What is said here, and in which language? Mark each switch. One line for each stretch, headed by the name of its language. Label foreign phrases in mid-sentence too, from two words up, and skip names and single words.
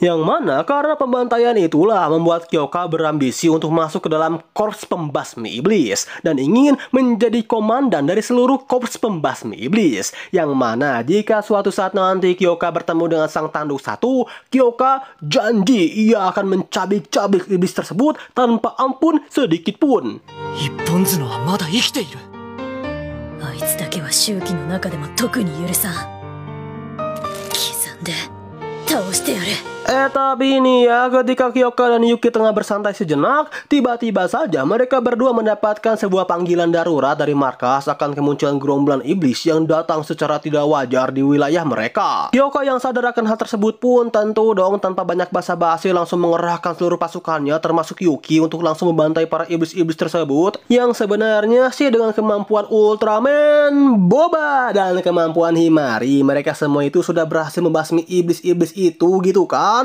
Indonesian: Yang mana karena pembantaian itulah membuat Kyoka berambisi untuk masuk ke dalam korps pembasmi iblis dan ingin menjadi komandan dari seluruh korps pembasmi iblis. Yang mana jika suatu saat nanti Kyoka bertemu dengan Sang Tanduk Satu, Kyoka janji ia akan mencabik-cabik iblis tersebut tanpa ampun sedikit pun.
Japanese: 一本角はまだ生きている。あいつだけは周期の中でも特に許さん。刻んで倒してやる。
Indonesian: Tapi ini ya, ketika Kyoka dan Yuki tengah bersantai sejenak, tiba-tiba saja mereka berdua mendapatkan sebuah panggilan darurat dari markas akan kemunculan gerombolan iblis yang datang secara tidak wajar di wilayah mereka. Kyoka yang sadar akan hal tersebut pun tentu dong tanpa banyak basa-basi langsung mengerahkan seluruh pasukannya termasuk Yuki untuk langsung membantai para iblis-iblis tersebut yang sebenarnya sih dengan kemampuan Ultraman, Boba, dan kemampuan Himari mereka semua itu sudah berhasil membasmi iblis-iblis itu gitu kan.